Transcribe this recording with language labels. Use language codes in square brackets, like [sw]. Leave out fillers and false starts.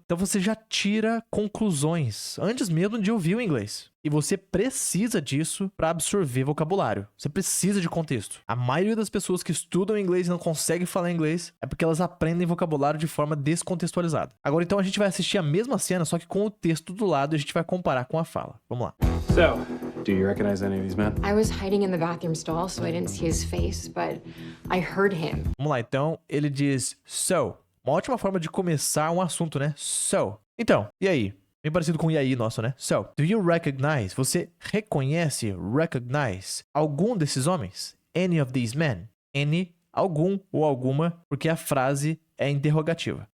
[pt] Então você já tira conclusões antes mesmo de ouvir o inglês. E você precisa disso para absorver vocabulário. Você precisa de contexto. A maioria das pessoas que estudam inglês e não conseguem falar inglês é porque elas aprendem vocabulário de forma descontextualizada. Agora então a gente vai assistir a mesma cena, só que com o texto do lado e a gente vai comparar com a fala. Vamos lá. [en] So, do you recognize any of these men? I was hiding in the bathroom stall, so I didn't see his face, but I heard him. [pt] Vamos lá, então ele diz so. Uma ótima forma de começar um assunto, né? So. Então, e aí? Bem parecido com o e aí nosso, né? [en] So, do you recognize? [pt] Você reconhece, recognize, algum desses homens? [en] Any of these men? [pt] Any, algum ou alguma, porque a frase é interrogativa.